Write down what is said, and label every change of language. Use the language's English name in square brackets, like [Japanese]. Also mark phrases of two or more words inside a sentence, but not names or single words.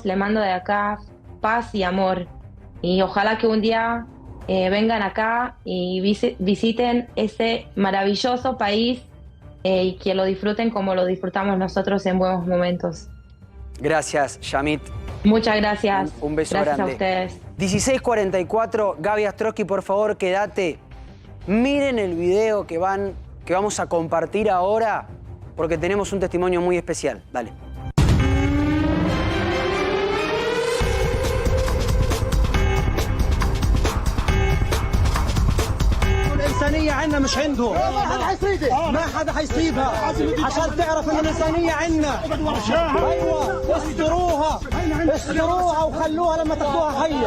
[Spanish] Le mando de acá paz y amor, y ojalá que un día vengan acá y visiten ese maravilloso país y que lo disfruten como lo disfrutamos nosotros en buenos momentos. Gracias, Yamit. Muchas gracias. Un beso gracias grande. Gracias a ustedes. 16:44, Gaby Astrosky, por favor, quédate. Miren el video que vamos a compartir ahora, porque tenemos un testimonio muy especial. Dale. [Arabic] الإنسانية عنا مش عندهم. ما حدا حيصيدها. ما حدا حيصيبها. عشان تعرف إن الإنسانية عنا. أيوة، استروها وخلوها لما تاخذوها حية.